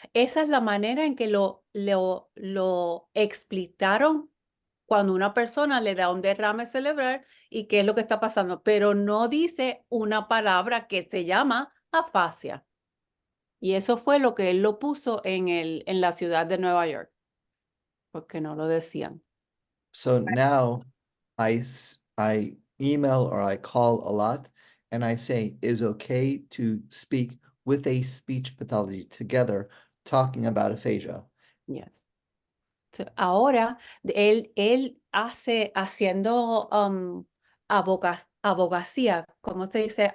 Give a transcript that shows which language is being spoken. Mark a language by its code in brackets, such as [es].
[es] Esa es la manera en que lo explicaron cuando una persona le da un derrame cerebral y qué es lo que está pasando, pero no dice una palabra que se llama afasia. Y eso fue lo que él lo puso en la ciudad de Nueva York, porque no lo decían. [en] So now I email or I call a lot, and I say, is okay to speak with a speech pathology together, talking about aphasia. Yes. [es] Ahora él haciendo abogacía, ¿cómo se dice?